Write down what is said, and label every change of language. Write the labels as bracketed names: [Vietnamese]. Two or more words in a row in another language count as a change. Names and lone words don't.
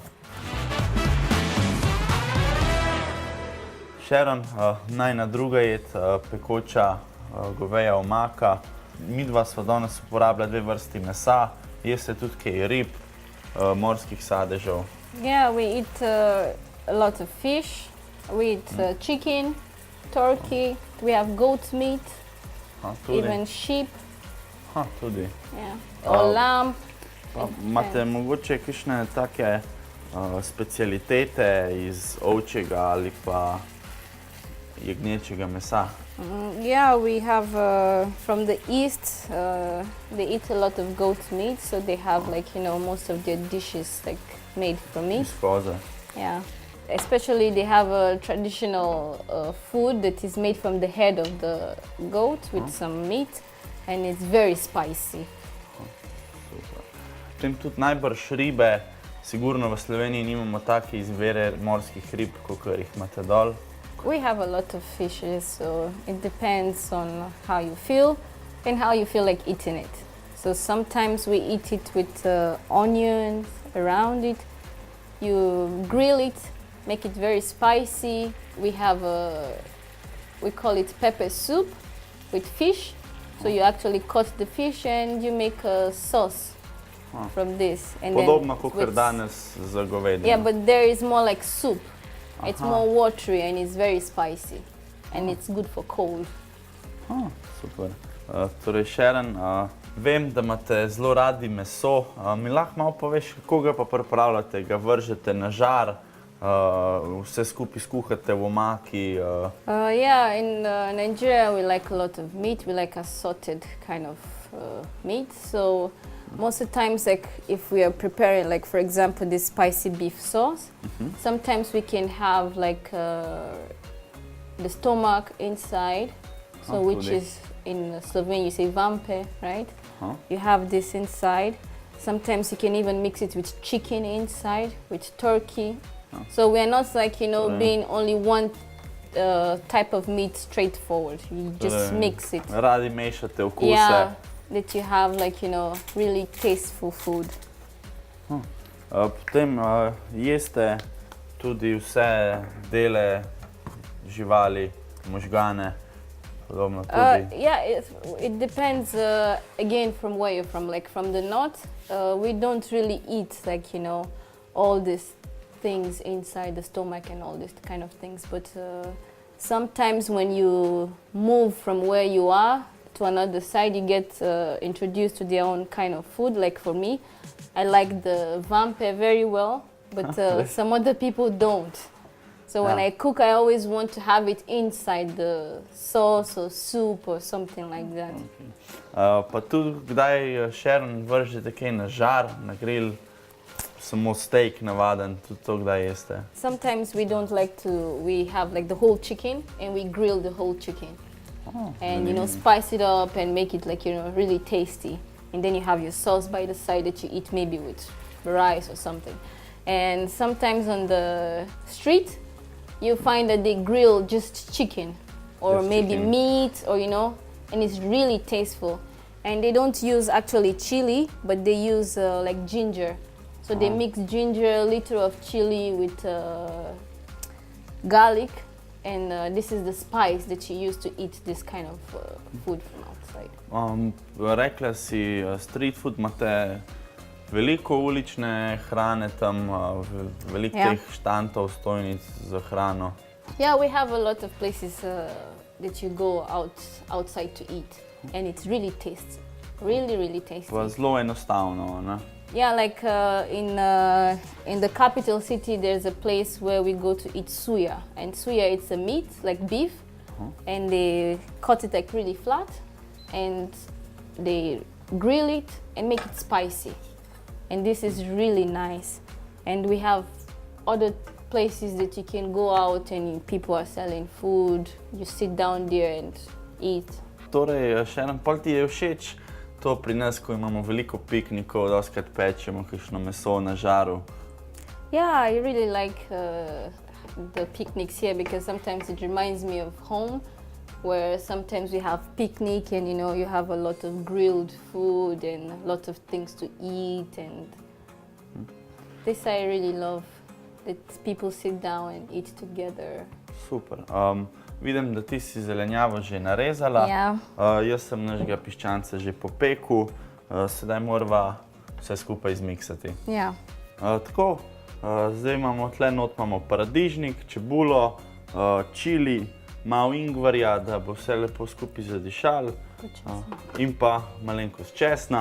[Slovenian] Sharon, najina druga jed, pekoča goveja omaka. Midva sva danes uporabila dve vrsti mesa, jeste tudi kaj rib, morskih sadežev. [English] Yeah, we eat a lot of fish. We eat chicken, turkey, we have goat meat, even sheep, [Slovenian] tudi. [English] Yeah. Or lamb. [Slovenian] Imate mogoče kakšne take specialitete iz ovčjega ali pa jagnječjega mesa? [English] Yeah, we have from the east, they eat a lot of goat meat, so they have most of their dishes made from meat. [Slovenian] Iz koze. [English] Yeah. Especially they have a traditional food that is made from the head of the goat with some meat and it's very spicy. [Slovenian] Super. Potem tudi najbrž ribe, sigurno v Sloveniji nimamo take izbire morskih rib, kakor jih imate dol. [English] We have a lot of fishes, so it depends on how you feel and how you feel like eating it. So sometimes we eat it with onions around it. You grill it, make it very spicy. We have we call it pepper soup with fish. So you actually cut the fish and you make a sauce from this. And [Slovenian] Podobno kakor danes za govedino. [English] Yeah, but there is more like soup. It's more watery and it's very spicy. And it's good for cold. [Slovenian] Super. Torej, Sharon, vem, da imate zelo radi meso. Mi lahko malo poveš, kako ga pa pripravljate? Ga vržete na žar? Vse skupaj skuhate v omaki? [English] Yeah, in Nigeria we like a lot of meat. We like assorted kind of meat. So most of the times, if we are preparing, for example, this spicy beef sauce, sometimes we can have the stomach inside, so which is in Slovenia you say vampe, right? You have this inside. Sometimes you can even mix it with chicken inside, with turkey. So we are not being only one type of meat straightforward. You just mix it. [Slovenian] Radi mešate okuse. [English] Yeah, that you have really tasteful food. [Slovenian] Potem jeste tudi vse dele živali, možgane, podobno tudi. [English] Yeah, it depends again from where you're from. From the north, we don't really eat all these things inside the stomach and all these kind of things. But sometimes when you move from where you are to another side, you get introduced to their own kind of food. Like for me, I like the vampe very well, but some other people don't. So when I cook, I always want to have it inside the sauce or soup or something like that. [Slovenian] Pa tudi kdaj, Sharon, vržete kaj na žar, na grill, samo steak navaden, tudi to kdaj jeste? [English] Sometimes we don't like to, we have like the whole chicken and we grill the whole chicken. And you know, spice it up and make it like, you know, really tasty. And then you have your sauce by the side that you eat maybe with rice or something. And sometimes on the street, you find that they grill just chicken or Just maybe chicken. meat, or you know, and it's really tasteful. And they don't use actually chili, but they use like ginger. So they mix ginger, a liter of chili with garlic, and this is the spice that you use to eat this kind of food from outside. [Slovenian] Rekla si, [English] street food, [Slovenian] imate veliko ulične hrane tam, veliko Ja. teh štantov, stojnic za hrano. [English] Yeah, we have a lot of places that you go outside to eat, and it really tastes really tasty. [Slovenian] Pa zelo enostavno, ne? [English] Yeah, like in the capital city, there's a place where we go to eat suya, and suya it's a meat like beef, and they cut it like really flat, and they grill it and make it spicy, and this is really nice. And we have other places that you can go out and people are selling food. You sit down there and eat. [Slovenian] Torej, še en pol ti je všeč to pri nas, ko imamo veliko piknikov, dostikrat pečemo kakšno meso na žaru. [English] Yeah, I really like the picnics here because sometimes it reminds me of home, where sometimes we have picnic and you know you have a lot of grilled food and a lot of things to eat, and this I really love, that people sit down and eat together. [Slovenian] Super. Vidim, da ti si zelenjavo že narezala. Ja. Jaz sem našega piščanca že popekel, sedaj morava vse skupaj zmiksati. [English] Yeah. [Slovenian] Tako, zdaj imamo tle not imamo paradižnik, čebulo, čili, malo ingverja, da bo vse lepo skupaj zadišalo, in pa malenkost česna.